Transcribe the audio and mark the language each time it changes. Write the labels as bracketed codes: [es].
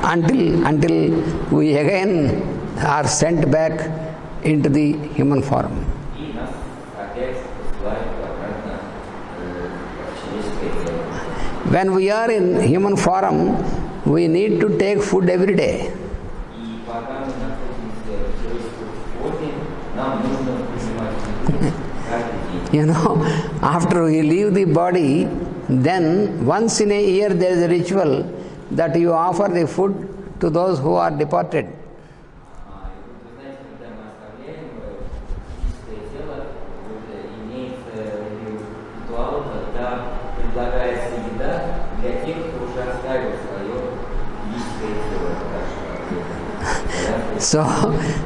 [en] Until we again are sent back into the human form. [ru] И нас опять посылают обратно в человеческое тело. [en] When we are in human form, we need to take food every day. [ru] И пока мы находимся в человеческой форме, нам нужно принимать еду каждый день. [en] You know, after we leave the body, then once in a year there is a ritual that you offer the food to those who are departed. [ru] И вот вы знаете, когда мы оставляем физическое тело, вот имеется ритуал, когда предлагается еда для тех, кто уже оставил свое физическое тело.